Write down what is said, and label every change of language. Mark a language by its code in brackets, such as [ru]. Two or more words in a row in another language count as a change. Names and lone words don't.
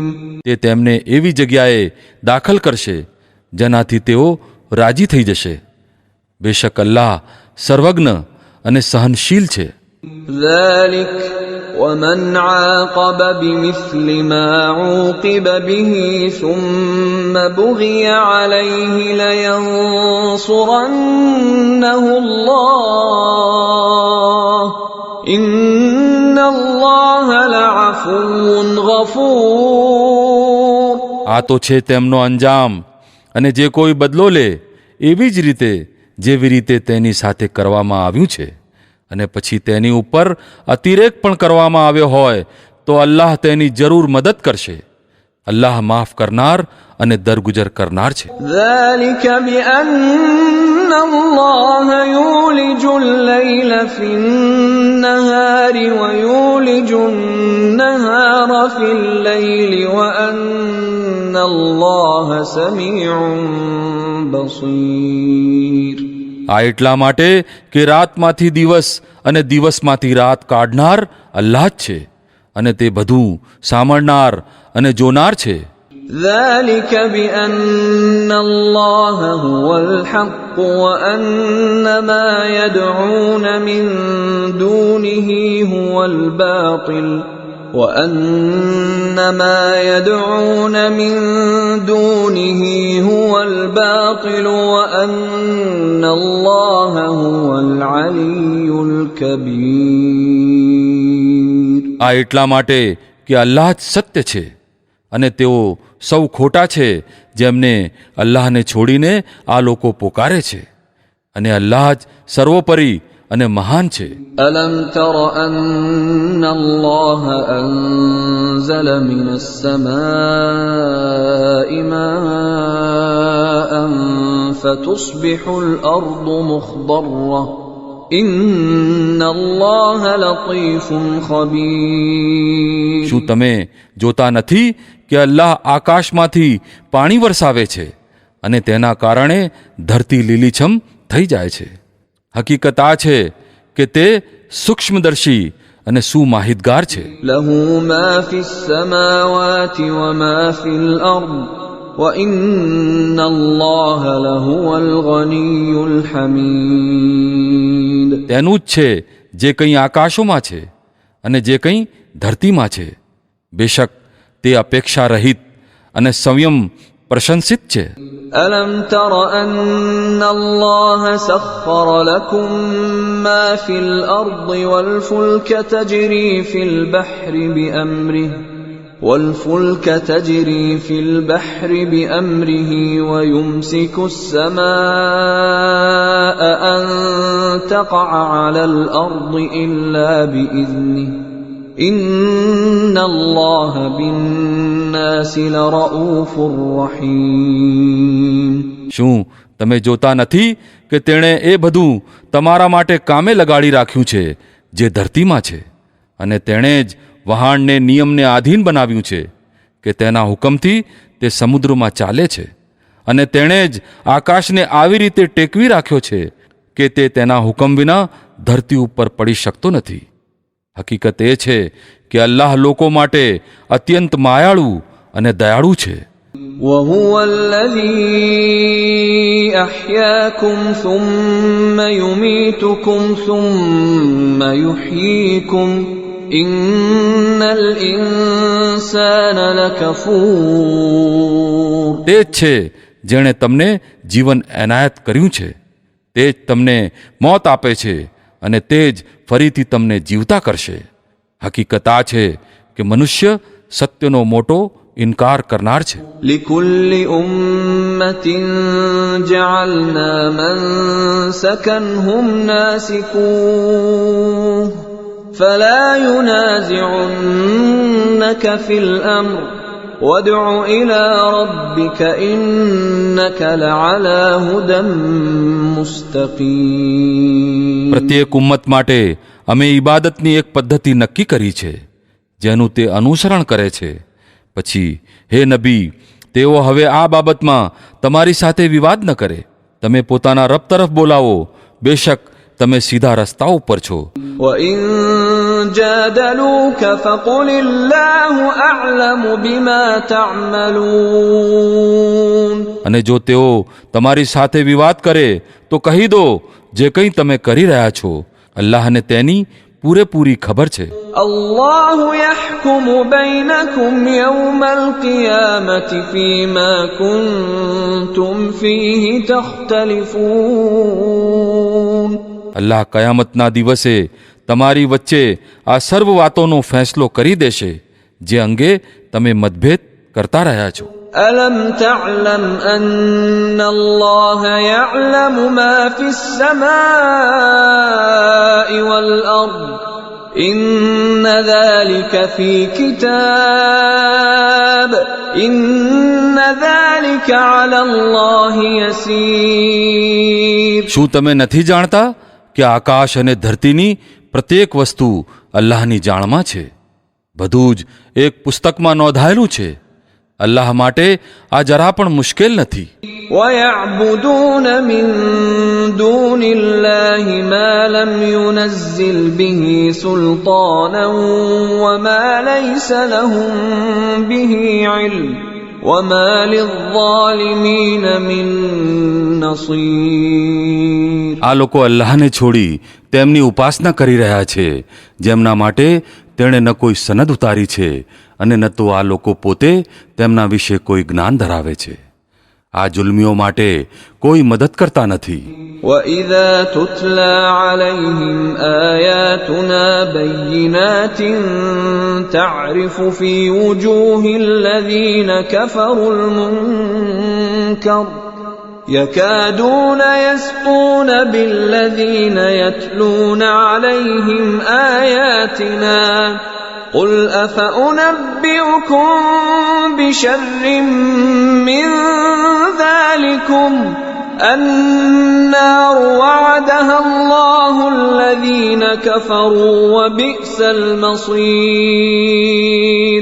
[gu] તે તેમને એવી જગ્યાએ દાખલ કરશે જેનાથી તેઓ રાજી થઈ જશે. બેશક અલ્લાહ સર્વજ્ઞ અને સહનશીલ છે. [ar] ذَلِكَ وَمَنْ عَاقَبَ بِمِثْلِ مَا عُوقِبَ بِهِ ثُمَّ بُغِيَ عَلَيْهِ لَيَنصُرَنَّهُ اللَّهُ إِنَّ اللَّهَ لَعَفُوٌّ غَفُورٌ. [gu] આ તો છે તેમનો અંજામ, અને જે કોઈ બદલો લે એવી જ રીતે જેવી રીતે તેની સાથે કરવામાં આવ્યું છે, અને પછી તેની ઉપર અતિરેક પણ કરવામાં આવ્યો હોય તો અલ્લાહ તેની જરૂર મદદ કરશે. અલ્લાહ માફ કરનાર અને દરગુજર કરનાર છે. [ar] ذَلِكَ بِأَنَّ اللَّهَ يُولِجُ اللَّيْلَ فِي النَّهَارِ وَيُولِجُ النَّهَارَ فِي اللَّيْلِ وَأَنَّ اللَّهَ سَمِيعٌ بَصِيرٌ. [gu] આ એટલા માટે કે રાતમાંથી દિવસ અને દિવસમાંથી રાત કાઢનાર અલ્લાહ જ છે, અને તે બધું સાંભળનાર અને જોનાર છે. [ar] ذَلِكَ بِأَنَّ اللَّهَ هُوَ الْحَقُّ وَأَنَّ مَا يَدْعُونَ مِن دُونِهِ هُوَ الْبَاطِلُ وأن ما يدعون من دونه هو الباطل وأن الله هو العلي الكبير. [gu] આ એટલા માટે કે અલ્લાહ જ સત્ય છે અને તેઓ સૌ ખોટા છે જેમને અલ્લાહને છોડીને આ લોકો પોકારે છે, અને અલ્લાહ જ સર્વોપરી અને મહાન છે. [ar] ألم تر أن الله أنزل من السماء ماء فتصبح الأرض مخضرة إن الله لطيف خبير. [gu] શું તમે જોતા નથી કે અલ્લાહ આકાશમાંથી પાણી વરસાવે છે અને તેના કારણે ધરતી લીલીછમ થઈ જાય છે? હકીકત આ છે કે તે સૂક્ષ્મદર્શી અને સુમાહિતગાર છે. [ar] له ما في السماوات وما في الأرض وإن الله لهو الغني الحميد. [gu] તેનું જ છે જે કંઈ આકાશોમાં છે અને જે કંઈ ધરતીમાં છે. બેશક તે અપેક્ષા રહિત અને સંયમ પ્રશંસિત છે. [ar] ألم تر أن الله سخر لكم ما في الأرض والفلك تجري في البحر بأمره ويمسك السماء أن تقع على الأرض إلا بإذنه إن الله بالناس لرؤوف رحيم. [gu] શું તમે જોતા નથી કે તેણે એ બધું તમારા માટે કામે લગાડી રાખ્યું છે જે ધરતીમાં છે, અને તેણે જ વહાણને નિયમને આધીન બનાવ્યું છે કે તેના હુકમથી તે સમુદ્રમાં ચાલે છે, અને તેણે જ આકાશને આવી રીતે ટેકવી રાખ્યો છે કે તે તેના હુકમ વિના ધરતી ઉપર પડી શકતો નથી. હકીકત એ છે કે અલ્લાહ લોકો માટે અત્યંત માયાળુ અને દયાળુ છે. [ar] وهو الذي أحياكم ثم يميتكم ثم يحييكم إن الإنسان لكفور. [gu] તે જ છે જેણે તમને જીવન એનાયત કર્યું છે, તે જ તમને મોત આપે છે અને તે જ ફરીથી તમને જીવતા કરશે. હકીકત આ છે કે મનુષ્ય સત્યનો મોટો ઇનકાર કરનાર છે. [ar] لكل أمة جعلنا منسكا هم ناسكوه فلا ينازعنك في الأمر وادع إلى ربك إنك لعلى هدى مستقيم. [gu] પ્રત્યેક ઉમ્મત માટે અમે ઇબાદતની એક પદ્ધતિ નક્કી કરી છે જેનું તે અનુસરણ કરે છે. પછી હે નબી, તેઓ હવે આ બાબતમાં તમારી સાથે વિવાદ ન કરે. તમે પોતાના રબ તરફ બોલાવો, બેશક તમે સીધા રસ્તા ઉપર છો. [ar] وإن جادلوك فقل الله أعلم بما تعملون. [gu] અને જો તેઓ તમારી સાથે વિવાદ કરે તો કહી દો, જે કંઈ તમે કરી રહ્યા છો અલ્લાહને તેની પૂરેપૂરી ખબર છે. [ar] الله يحكم بينكم يوم القيامة فيما كنتم فيه تختلفون. [gu] અલ્લાહ કયામતના દિવસે તમારી વચ્ચે આ સર્વ વાતોનો ફેંસલો કરી દેશે જે અંગે તમે મતભેદ કરતા રહ્યા છો. [ar] ألم تعلم أن الله يعلم ما في السماء والأرض إن ذلك في كتاب إن ذلك على الله يسير. [gu] શું તમે નથી જાણતા કે આકાશ અને ધરતીની પ્રત્યેક વસ્તુ અલ્લાહની જાણમાં છે? બધું જ એક પુસ્તકમાં નોંધાયેલું છે. અલ્લાહ માટે આ જરા પણ મુશ્કેલ નથી. [ar] ويعبدون من دون الله ما لم ينزل به سلطانا وما ليس لهم به علم وما للظالمين من نصير. [gu] આ લોકો અલ્લાહને છોડી તેમની ઉપાસના કરી રહ્યા છે જેમના માટે તેણે ન કોઈ સનદ ઉતારી છે અને ન તો આ લોકો પોતે તેમના વિશે કોઈ જ્ઞાન ધરાવે છે. આ જુલ્મીઓ માટે કોઈ મદદ કરતા નથી. [ar] وَإِذَا تُتْلَى عَلَيْهِمْ آيَاتُنَا بَيِّنَاتٍ تَعْرِفُ فِي وُجُوهِ الَّذِينَ كَفَرُوا الْمُنكَرَ يَكَادُونَ يَسْطُونَ بِالَّذِينَ يَتْلُونَ عَلَيْهِمْ آيَاتِنَا قُلْ أَفَأُنَبِّئُكُم بِشَرٍّ مِّن ذَلِكُمْ النَّارُ وَعَدَهَا اللَّهُ الَّذِينَ كَفَرُوا وَبِئْسَ الْمَصِيرُ.